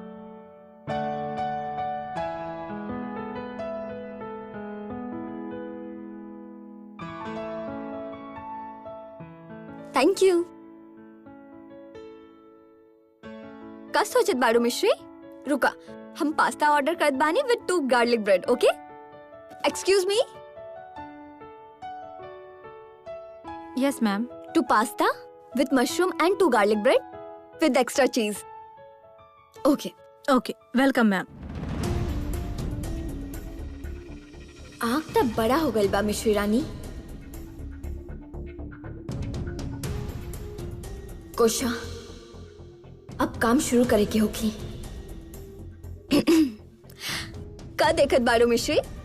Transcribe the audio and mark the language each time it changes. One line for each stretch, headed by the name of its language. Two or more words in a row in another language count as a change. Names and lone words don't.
English: Thank you.
Bhojpuri: का सोचत बाड़ू मिश्री? रुका, हम पास्ता ऑर्डर करत बानी
English: with 2 garlic bread,
Bhojpuri: ओके?
English: Excuse me. Yes ma'am. 2 pasta with mushroom and 2 garlic bread with extra cheese, okay? Okay, welcome ma'am.
Bhojpuri: आँख तब बड़ा हो गल बा मिश्री रानी। कोशा, अब काम शुरू करे के होगी। का देखत बाड़ू मिश्री?